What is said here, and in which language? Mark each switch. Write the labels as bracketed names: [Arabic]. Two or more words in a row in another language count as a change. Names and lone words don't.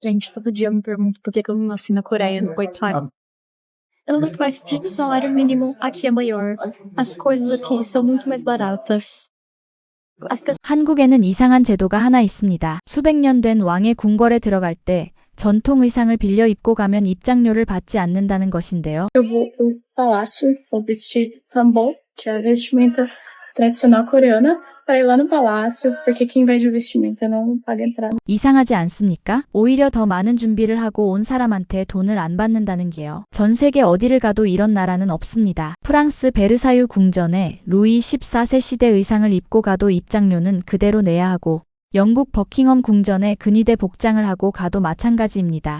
[Portuguese] Gente, todo dia eu me pergunto por que eu não nasci na Coreia, no coitado. Eu não aguento mais que o salário mínimo aqui é maior. As coisas aqui são muito mais baratas. As pessoas [Korean] 한국에는 이상한 제도가 하나 있습니다. 수백 년 된 왕의 궁궐에 들어갈 때 전통 의상을 빌려 입고 가면 입장료를 받지 않는다는 것인데요. [Portuguese] eu vou pro palácio, vou vestir hanbok, que é a vestimenta tradicional coreana, para ir lá no palácio, porque quem vai de vestimenta não paga entrada. [Korean] 이상하지 않습니까? 오히려 더 많은 준비를 하고 온 사람한테 돈을 안 받는다는 게요. 전 세계 어디를 가도 이런 나라는 없습니다. 프랑스 베르사유 궁전에 루이 14세 시대 의상을 입고 가도 입장료는 그대로 내야 하고 영국 버킹엄 궁전에 근위대 복장을 하고 가도 마찬가지입니다.